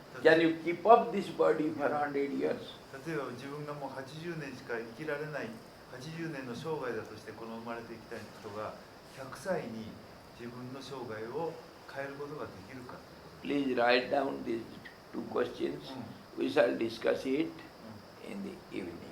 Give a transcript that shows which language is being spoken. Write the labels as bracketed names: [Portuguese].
[English] Can you keep up this body for 100 years? [Japanese] 例えば自分がもう80年しか生きられない80年の生涯だとしてこの生まれてきた人が 100歳に自分の生涯を変えることができるかという [English] Please write down these two questions. [Japanese] こと、 [English] We shall discuss it in the evening.